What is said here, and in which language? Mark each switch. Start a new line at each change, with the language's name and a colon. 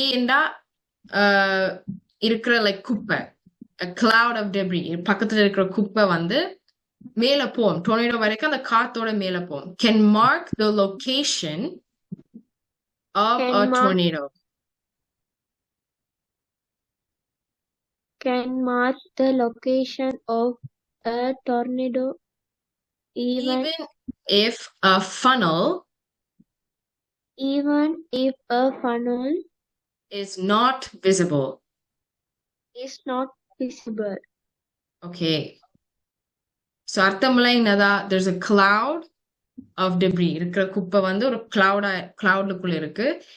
Tamil: டா இருக்கிற லைக் குப்பை
English: a cloud of debris
Tamil: பக்கத்துல இருக்கிற குப்பை வந்து மேல போகும் டொர்னேடோ வரைக்கும் அந்த காத்தோட மேல போகும்
English: can mark the location of a tornado can mark the location of a tornado even if a funnel even if a funnel is not visible. is not visible. Okay.
Tamil: So அர்த்தம்லாம் என்னதா?
English: There's a cloud of debris.
Tamil: இருக்கிற குப்பை வந்து ஒரு cloudக்குள்ள இருக்கு.